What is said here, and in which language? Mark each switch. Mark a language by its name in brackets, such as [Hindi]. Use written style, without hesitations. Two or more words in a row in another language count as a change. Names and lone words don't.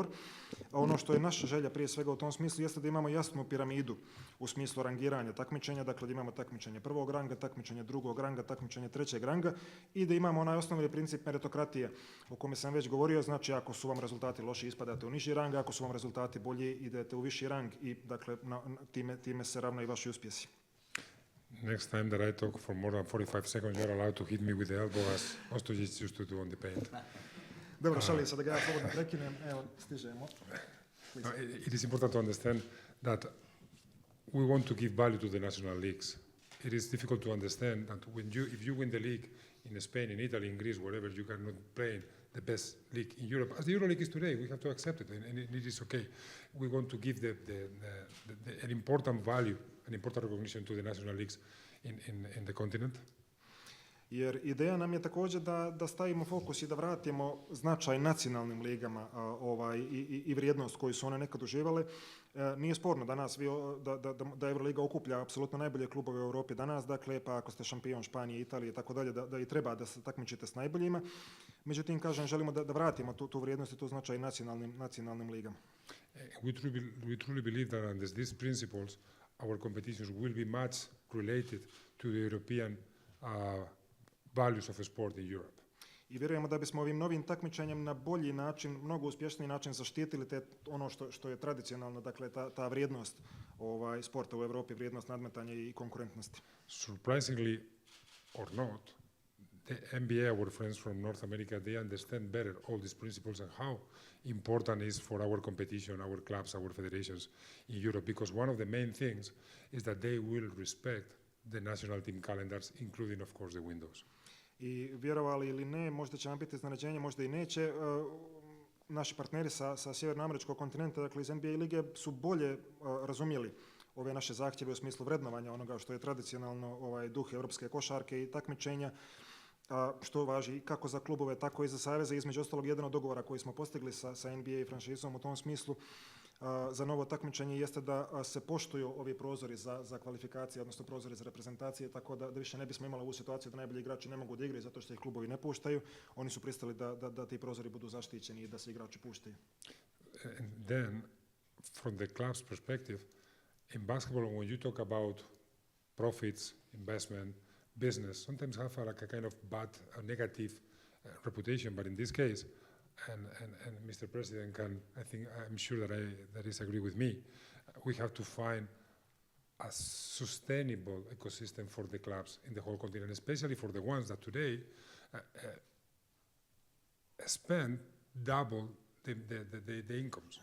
[Serbian] A ono što je naša želja prije svega u tom smislu jeste da imamo jasnu piramidu u smislu rangiranja takmičenja, dakle da imamo takmičenje prvog ranga, takmičenje drugog ranga, takmičenje trećeg ranga i da imamo onaj osnovni princip meritokratije o kome sam već govorio. Znači, ako su vam rezultati loši, ispadate u niži rang, ako su vam rezultati bolji, idete u viši rang i dakle time se ravna i vaši uspjesi. [English] Next time that I talk for more than 45 seconds, you're allowed to hit me with the elbow as Ostojic used to do on the paint. [Serbian] Dobro, šalim se da ga ja slobodno prekinem. Evo, stižemo. [English] It is important to understand that we want to give value to the national leagues. It is difficult to understand that if you win the league in Spain, in Italy, in Greece, wherever, you cannot play the best league in Europe. As the EuroLeague is today, we have to accept it, and it is okay. We want to give an important value, an important recognition to the national leagues in the continent. [Serbian] Jer ideja nam je također da stavimo fokus i da vratimo značaj nacionalnim ligama i vrijednost koju su one nekad uživale. Nije sporno danas da Euroliga okuplja apsolutno najbolje klubove u Europi danas, dakle, pa ako ste šampion Španije, Italije i tako dalje, da i treba da se takmičite s najboljima. Međutim, kažem, želimo da vratimo tu vrijednost i tu značaj nacionalnim ligama. [English] We truly believe that under these principles, our competitions will be much related to the European values of sport in Europe. [Serbian] I vjerujemo da bismo ovim novim takmičenjem na bolji način, mnogo uspješniji način zaštitili ono što je tradicionalno, dakle ta vrijednost sporta u Europi, vrijednost nadmetanja i konkurentnosti. [English] Surprisingly or not, the NBA, our friends from North America, they understand better all these principles and how important it is for our competition, our clubs, our federations in Europe, because one of the main things is that they will respect the national team calendars, including, of course, the windows. [Serbian] I vjerovali ili ne, možda će nam biti iznenađenje, možda i neće. Naši partneri sa sjevernoameričkog kontinenta, dakle iz NBA lige, su bolje razumjeli ove naše zahtjeve u smislu vrednovanja onoga što je tradicionalno duh europske košarke i takmičenja, što važi kako za klubove, tako i za saveze. Između ostalog, jedan od dogovora koji smo postigli sa NBA franšizom u tom smislu za novo takmičenje jeste da se poštuju ovi prozori za kvalifikacije, odnosno prozori za reprezentacije, tako da više ne bismo imali ovu situaciju da najbolji igrači ne mogu da igraju zato što ih klubovi ne puštaju. Oni su pristali da ti prozori budu zaštićeni i da se igrači puštaju. [English] And then, from the club's perspective, in basketball, when you talk about profits, investment, business, sometimes have like a kind of bad or negative reputation. But in this case, and Mr. President I'm sure that is agree with me, we have to find a sustainable ecosystem for the clubs in the whole continent, especially for the ones that today spend double the incomes.